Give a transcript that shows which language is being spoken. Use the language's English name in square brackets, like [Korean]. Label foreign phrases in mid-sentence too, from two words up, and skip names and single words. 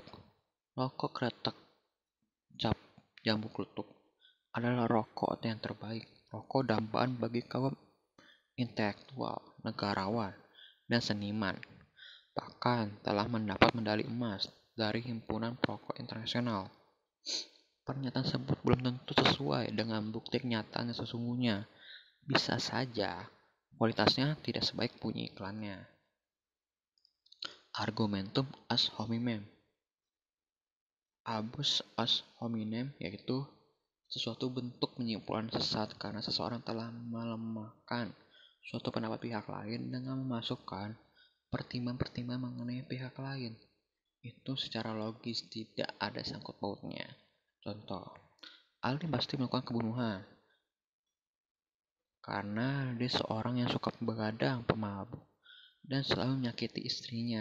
[Indonesian] Rokok kretek cap jambu klutuk adalah rokok yang terbaik, rokok dambaan bagi kaum intelektual, negarawan, dan seniman. Bahkan telah mendapat medali emas dari Himpunan Perokok Internasional. pernyataan tersebut belum tentu sesuai dengan bukti kenyataan yang sesungguhnya. Bisa saja kualitasnya tidak sebaik bunyi iklannya. [Latin] Argumentum ad hominem. Abus ad hominem [Indonesian] yaitu suatu bentuk penyimpulan sesat karena seseorang telah melemahkan suatu pendapat pihak lain dengan memasukkan pertimbangan-pertimbangan mengenai pihak lain. Itu secara logis tidak ada sangkut pautnya. Contoh, Aldi pasti melakukan kebunuhan karena dia seorang yang suka begadang, pemabuk, dan selalu menyakiti istrinya.